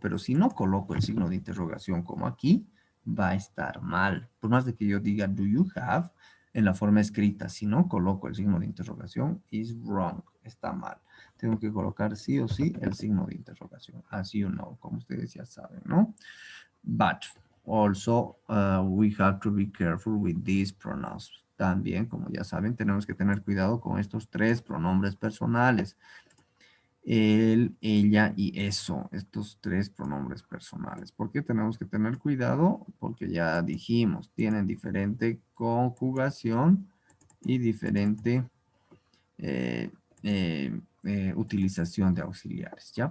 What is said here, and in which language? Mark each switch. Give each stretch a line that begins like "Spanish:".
Spanish: Pero si no coloco el signo de interrogación como aquí, va a estar mal. Por más de que yo diga do you have, en la forma escrita, si no coloco el signo de interrogación,
English: is wrong,
Spanish: está mal. Tengo que colocar sí o sí el signo de interrogación,
English: as you know,
Spanish: como ustedes ya saben, ¿no?
English: But also we have to be careful with these pronouns.
Spanish: También, como ya saben, tenemos que tener cuidado con estos tres pronombres personales. Él, ella y eso, estos tres pronombres personales. ¿Por qué tenemos que tener cuidado? Porque ya dijimos, tienen diferente conjugación y diferente eh, utilización de auxiliares, ¿ya?